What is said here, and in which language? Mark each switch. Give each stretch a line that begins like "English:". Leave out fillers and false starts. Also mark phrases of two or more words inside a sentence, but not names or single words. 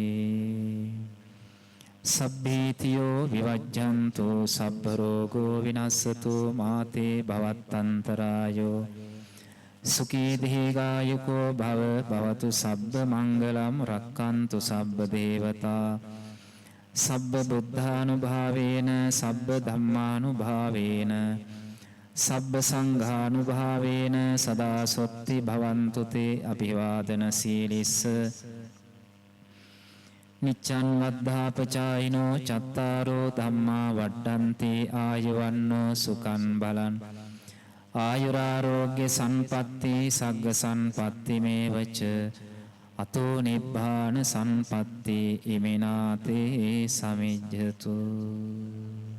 Pali: සබ්බීතියෝ විවජ්ජන්තු සබ්බ රෝගෝ විනස්සතු මාතේ භවත්තන්තරායෝ සුඛී දීඝායුකෝ භව භවතු සබ්බ මංගලම් රක්ඛන්තු සබ්බ දේවතා සබ්බ බුද්ධානුභාවේන සබ්බ ධම්මානුභාවේන සබ්බ සංඝානුභාවේන සදා සොත්ති භවන්තු තේ අභිවාදන සීලිස්ස නිච්ඡන් වද්ධාපචායිනෝ චත්තාරෝ ධම්මා වඩ්ඩන්ති ආයුවන්නෝ සුඛං බලං ආයුරාෝග්‍ය සම්පatti සග්ග සම්පatti මේවච අතෝ නිබ්බාන සම්පatti ඉමිනාතේ සමිජ්ජතු